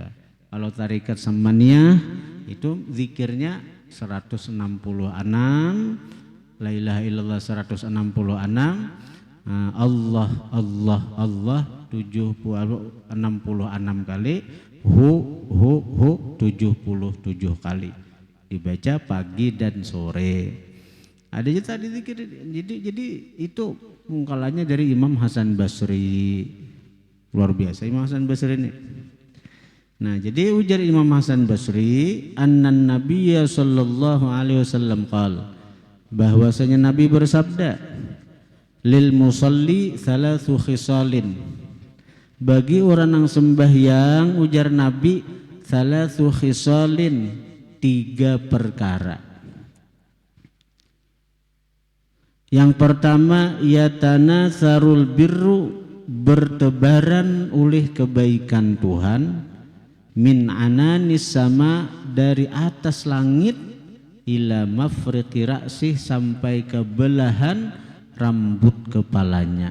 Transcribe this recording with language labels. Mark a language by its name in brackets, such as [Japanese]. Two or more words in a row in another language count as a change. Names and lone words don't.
[Banjar] Kalau tarikat Samaniyah itu zikirnya 166, [Arabic] لا إله إلا الله [Banjar] 166, [Arabic] الله الله الله [Banjar] 66 kali, hu 77 kali. Dibaca pagi dan sore. Ada juga tadi zikir. Jadi itu mungkalanya dari Imam Hasan Basri. Luar biasa Imam Hasan Basri ini. Nah, jadi ujar Imam Hasan Basri, [Arabic] أن النبي صلى الله عليه وسلم قال, [Banjar] bahwasanya Nabi bersabda, [Arabic] للمصلي ثلاث خصال, [Banjar] bagi orang yang sembahyang, ujar Nabi, [Arabic] ثلاث خصال, [Banjar] 3 perkara. Yang pertama, [Arabic] يتناثر البر, [Banjar] bertebaran oleh kebaikan Tuhan, [Arabic] من عنان السماء, [Banjar] dari atas langit, [Arabic] إلى مفرق رأسه, [Banjar] sampai ke belahan rambut kepalanya.